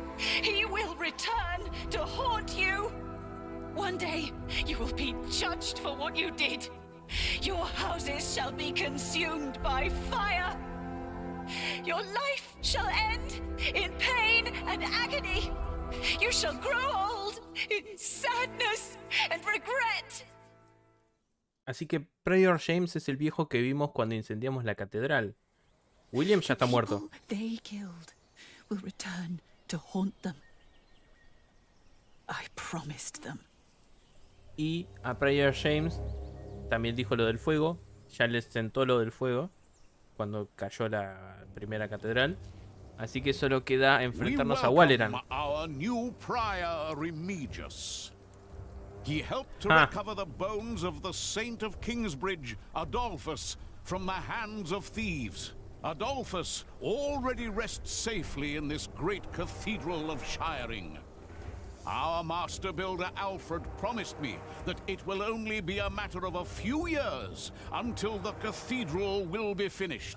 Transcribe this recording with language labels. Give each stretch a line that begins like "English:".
English: He will return to haunt you! One day, you will be judged for what you did. Your houses shall be consumed by fire. Your life shall end in pain and agony. You shall grow old in sadness and regret.
Spanish: Así que Prior James es el viejo que vimos cuando incendiamos la catedral. William ya está muerto.
English: They killed will return to haunt them. I promised them.
Spanish: Y a Prior James también dijo lo del fuego. Ya les sentó lo del fuego cuando cayó la primera catedral. Así que solo queda enfrentarnos a Waleran.
English: Our new prior Remigius. He helped to recover the bones of the Saint of Kingsbridge, Adolphus, from the hands of thieves. Adolphus already rests safely in this great cathedral of Shiring. Our master builder Alfred promised me that it will only be a matter of a few years until the cathedral will be finished.